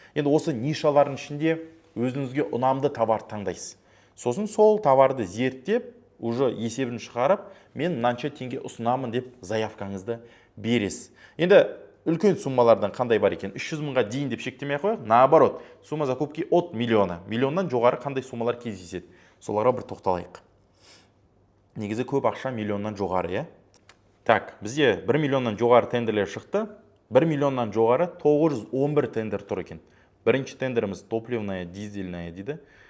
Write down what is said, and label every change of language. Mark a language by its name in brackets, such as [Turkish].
[Kazakh] Енді осы нишалардың ішінде өзіңізге ұнамды товар таңдайсыз. Сосын сол товарды зерттеп, уже есебін шығарып, мен мынанша теңге ұсынамын деп заявкаңызды бересіз. Енді үлкен суммалардан қандай бар екен? 300 мыңға дейін деп шектемей қояйық. [Russian] Наоборот, сумма закупки от миллиона. [Kazakh] Миллионнан жоғары қандай суммалар кездеседі? Соларға бір тоқталайық. Негізі көп ақша миллионнан жоғары, Так, бізде 1 миллионнан жоғары тендерлер шықты. 1 миллионнан жоғары 911 тендер тұр екен. Бірінші тендеріміз [Russian] топливная, дизельная [Kazakh] дейді.